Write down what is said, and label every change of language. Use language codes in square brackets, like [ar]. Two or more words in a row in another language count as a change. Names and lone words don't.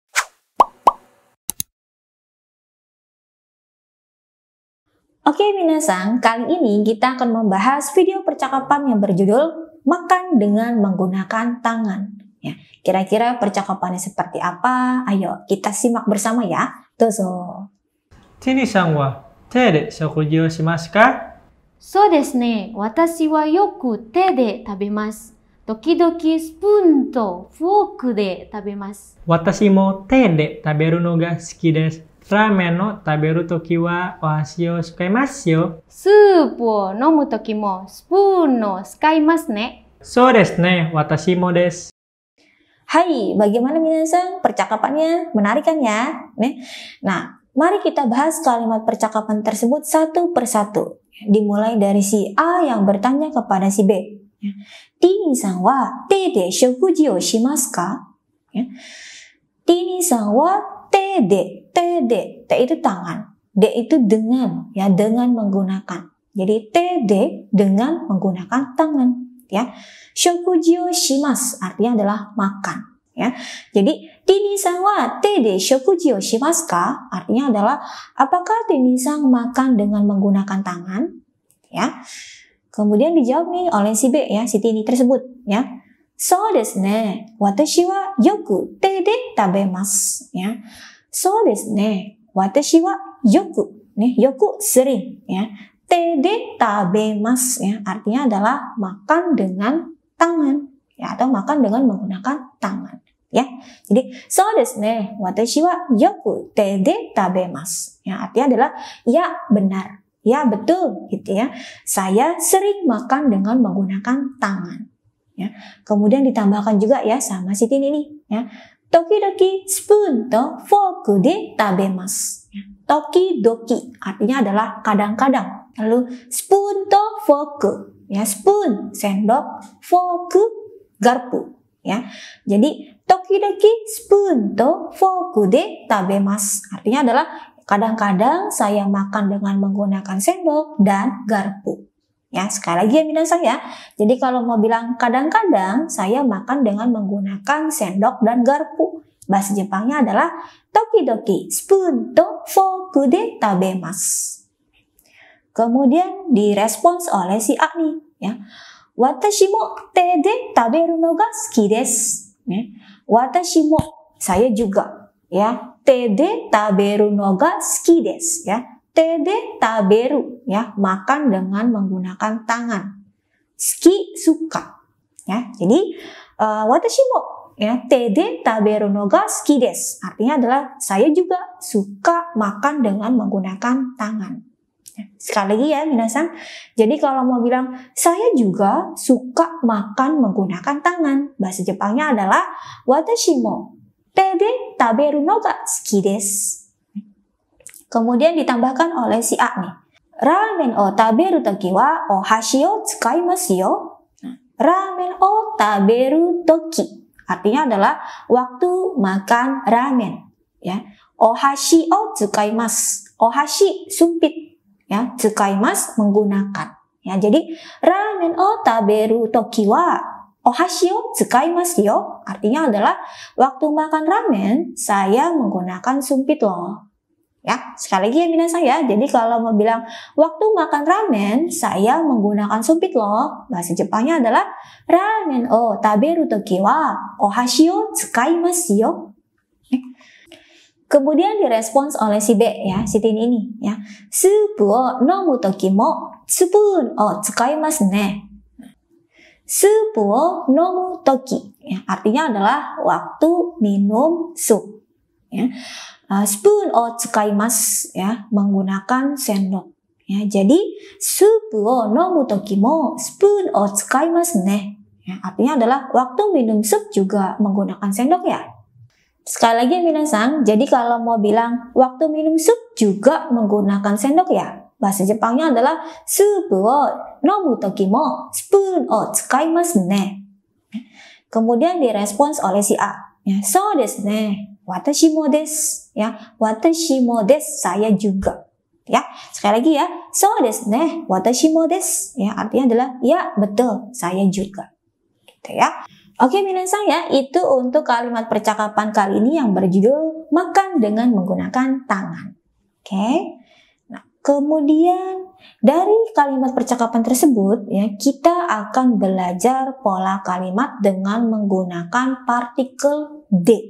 [id] Oke minasan, kali ini kita akan membahas video percakapan yang berjudul Makan dengan menggunakan tangan. Ya, kira-kira percakapannya seperti apa? Ayo kita simak bersama ya. Dozo. [ja] ティニさんは手で食事をしますか？そうですね。私はよく手で食べます。時々スプーンとフォークで食べます。私も手で食べるのが好きです。ラーメンを食べるときはお箸を使いますよ。スープを飲むときもスプーンを使いますね。そうですね。私もです。 [id] Hai, bagaimana minasan? Percakapannya menarik kan ya? Nah, mari kita bahas kalimat percakapan tersebut satu persatu. Dimulai dari si A yang bertanya kepada si B. [ja] ティニさんは手で食事をしますか? ティニさんは手で, [id] te itu tangan, de itu dengan, ya dengan menggunakan. Jadi [ja] 手で [id] dengan menggunakan tangan. Ya, [ja] 食事をします [id] artinya adalah makan. Ya, jadi [ja] ティニさんは手で食事をしますか [id] artinya adalah apakah Tini-san makan dengan menggunakan tangan? Ya, kemudian dijawab nih oleh si B ya, si Tini tersebut. Ya, [ja] そうですね、私はよく手で食べます. Ya, そうですね、私はよく、よく sering. [id] Ya. [ja] 手で食べます [id] ya, artinya adalah makan dengan tangan ya, atau makan dengan menggunakan tangan ya. Jadi [ja] そうですね、私はよく手で食べます [id] ya, artinya adalah ya benar, ya betul gitu ya. Saya sering makan dengan menggunakan tangan ya. Kemudian ditambahkan juga ya sama si Tini ini ya. [ja] Tokidoki spoon to fork de tabemasu ya. [id] Tokidoki artinya adalah kadang-kadang. Lalu [ja] spoon to fork [id] ya, spoon sendok, fork garpu ya. Jadi [ja] tokidoki spoon to fork de tabemasu [id] artinya adalah kadang-kadang saya makan dengan menggunakan sendok dan garpu. Ya, sekali lagi ya minasan ya. Jadi kalau mau bilang kadang-kadang saya makan dengan menggunakan sendok dan garpu. Bahasa Jepangnya adalah [ja] tokidoki spoon to fork de tabemasu. [id] Kemudian direspons oleh si A nih ya. [ja] 私も手で食べるのが好きです. 私も, [id] saya juga ya. [ja] 手で食べるのが好きです [id] ya. [ja] 手で食べる [id] ya, makan dengan menggunakan tangan. Suki suka ya. Jadi [ja] 私も [id] ya, [ja] 手で食べるのが好きです [id] artinya adalah saya juga suka makan dengan menggunakan tangan. Sekali lagi ya minasan. Jadi kalau mau bilang saya juga suka makan menggunakan tangan, bahasa Jepangnya adalah [ja] 私も手で食べるのが好きです. [id] Kemudian ditambahkan oleh si A nih. [ja] ラーメンを食べるときはお箸を使いますよ. ラーメンを食べるとき [id] artinya adalah waktu makan ramen ya. [ja] お箸を使います。お箸 [id] sumpit ya, [ja] 使います [id] menggunakan ya. Jadi [ja] ラーメンを食べるときはお箸を使いますよ [id] artinya adalah waktu makan ramen saya menggunakan sumpit loh ya. Sekali lagi ya minasan ya. Jadi kalau mau bilang waktu makan ramen saya menggunakan sumpit loh, bahasa Jepangnya adalah [ja] ラーメンを食べるときはお箸を使いますよ. [id] Kemudian direspons oleh si B ya, si Tini ini ya. [ja] スープを飲むときもspoonを使いますね. スープを飲むとき [id] ya, artinya adalah waktu minum sup ya. [ja] Spoon o tsukaimasu [id] ya, menggunakan sendok ya. Jadi [ja] スープを飲むときもspoonを使いますね [id] ya, artinya adalah waktu minum sup juga menggunakan sendok ya. Sekali lagi minasan, jadi kalau mau bilang waktu minum sup juga menggunakan sendok ya, bahasa Jepangnya adalah [ja] スープを飲むときもspoonを使いますね. [id] Kemudian direspons oleh si A ya, [ja] そうですね、私もです [id] ya, [ja] 私もです, [id] saya juga Ya, sekali lagi ya. [ja] そうですね、私もです. [id] Ya, artinya adalah ya betul, saya juga. Gitu ya. Oke, minasan ya, itu untuk kalimat percakapan kali ini yang berjudul makan dengan menggunakan tangan. Oke. Nah, kemudian dari kalimat percakapan tersebut ya, kita akan belajar pola kalimat dengan menggunakan partikel D.